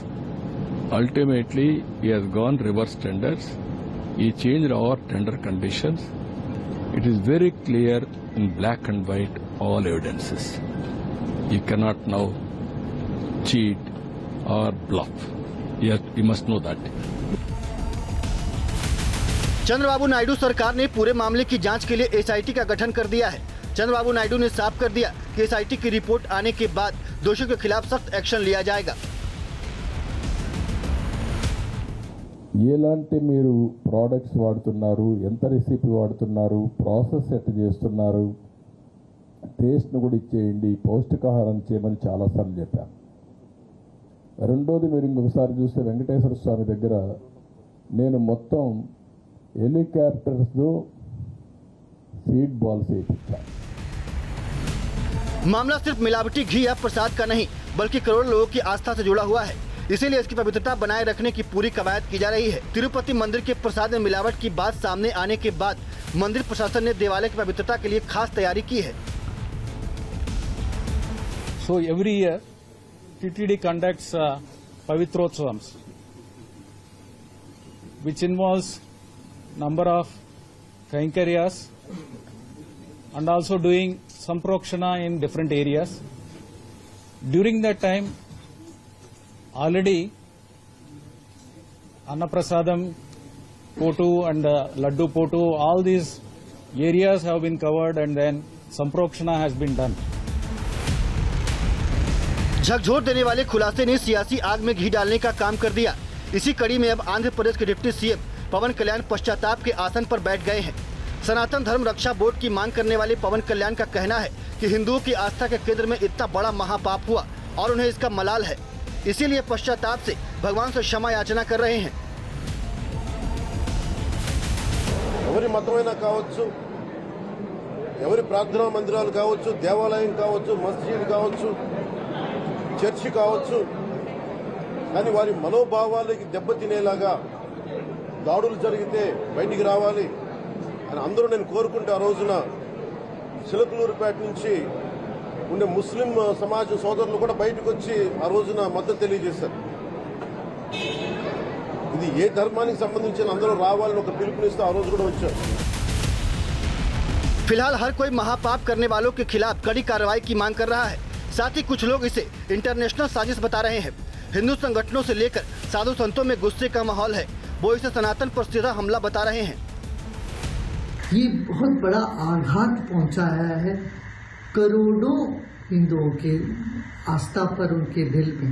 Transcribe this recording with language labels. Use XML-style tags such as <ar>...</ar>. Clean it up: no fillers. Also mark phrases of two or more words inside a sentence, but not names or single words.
<en>Ultimately, he has gone reverse tenders. He changed our tender conditions. It is very clear in black and white, all evidences. You cannot now cheat or bluff. You must know that.</en> <hi>चंद्रबाबू नायडू सरकार ने पूरे मामले की जांच के लिए एसआईटी का गठन कर दिया है। चंद्रबाबू नायडू ने साफ कर दिया कि एसआईटी की रिपोर्ट आने के बाद दोषियों के खिलाफ सख्त एक्शन लिया जाएगा।</hi> <te>ఎలాంటి మీరు ప్రోడక్ట్స్ వాడుతున్నారు, ఎంత రెసిపీ వాడుతున్నారు, ప్రాసెస్ ఎట్లా చేస్తున్నారు, టేస్ట్ను కూడా ఇచ్చేయండి, పౌష్టికాహారం చేయమని చాలాసార్లు చెప్పాను. రెండోది మీరు ఇంకొకసారి చూస్తే వెంకటేశ్వర స్వామి దగ్గర నేను మొత్తం హెలికాప్టర్స్తో</te> <en>feed balls</en> <te>వేయించాను.</te> <hi>मामला सिर्फ मिलावटी घी या प्रसाद का नहीं बल्कि करोड़ों लोगों की आस्था से जुड़ा हुआ है। इसीलिए इसकी पवित्रता बनाए रखने की पूरी कवायद की जा रही है। तिरुपति मंदिर के प्रसाद में मिलावट की बात सामने आने के बाद मंदिर प्रशासन ने देवालय की पवित्रता के लिए खास तैयारी की है।</hi> <en>So every year TTD conducts Pavitrotsavams, which involves number of kainkarias and also doing samprakshana in different areas. During that time, already Annaprasadam Potu and Laddu Potu, all these areas have been covered and then Samprakshana has been done.</en> <hi>झकझोर देने वाले खुलासे ने सियासी आग में घी डालने का काम कर दिया। इसी कड़ी में अब आंध्र प्रदेश के डिप्टी सीएम पवन कल्याण पश्चाताप के आसन पर बैठ गए हैं। सनातन धर्म रक्षा बोर्ड की मांग करने वाले पवन कल्याण का कहना है कि हिंदुओं की आस्था के केंद्र में इतना बड़ा महापाप हुआ और उन्हें इसका मलाल है। इसीलिए पश्चाताप से भगवान से क्षमा याचना कर रहे हैं।</hi> <te>ఎవరి మతమైనా కావచ్చు, ఎవరి ప్రార్థనా మందిరాలు కావచ్చు, దేవాలయం కావచ్చు, మస్జిద్ కావచ్చు, చర్చి కావచ్చు, కానీ వారి మనోభావాలకి దెబ్బతినేలాగా దాడులు జరిగితే బయటికి రావాలి అని అందరూ నేను కోరుకుంటే ఆ రోజున చిలకలూరుపేట నుంచి ఉండే ముస్లిం సమాజ సోదరులు కూడా బయటకు వచ్చి ఆ రోజున మద్దతు తెలియజేశారు. ఇది ఏ ధర్మానికి సంబంధించిన అందరూ రావాలని ఒక పిలుపునిస్తూ ఆ రోజు కూడా వచ్చారు.</te> <hi>फिलहाल हर कोई महापाप करने वालों के खिलाफ कड़ी कार्रवाई की मांग कर रहा है। साथ ही कुछ लोग इसे इंटरनेशनल साजिश बता रहे हैं। हिंदू संगठनों से लेकर साधु संतों में गुस्से का माहौल है, वो इसे सनातन पर सीधा हमला बता रहे हैं। ये बहुत बड़ा आघात पहुंचाया है करोड़ों हिंदुओं के आस्था पर, उनके दिल में।</hi>